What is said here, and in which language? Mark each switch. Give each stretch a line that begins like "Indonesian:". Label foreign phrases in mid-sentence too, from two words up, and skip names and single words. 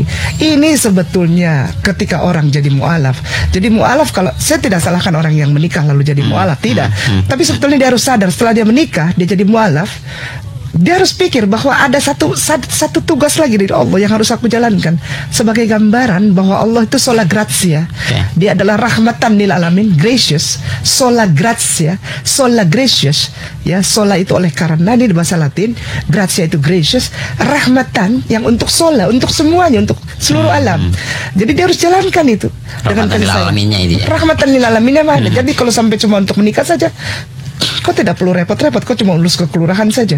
Indonesian: Ini sebetulnya ketika orang jadi mu'alaf. Jadi mu'alaf, kalau saya tidak salahkan orang yang menikah lalu jadi mu'alaf, tidak. Tapi sebetulnya dia harus sadar setelah dia menikah, dia jadi mu'alaf, dia harus pikir bahwa ada satu tugas lagi dari Allah yang harus aku jalankan sebagai gambaran bahwa Allah itu
Latin: sola gratia.
Indonesian: Dia adalah
Arabic: rahmatan lil alamin,
Latin: gracious, sola gratia, sola gracious.
Indonesian: Ya, sola itu oleh karena di bahasa Latin, gratia itu gracious, rahmatan yang untuk sola, untuk semuanya, untuk seluruh alam. Jadi dia harus jalankan itu dengan kasih sayang.
Arabic: Rahmatan lil alaminnya
Indonesian: mana? Jadi kalau sampai cuma untuk menikah saja, kau tidak perlu repot-repot, kau cuma lulus ke kelurahan saja.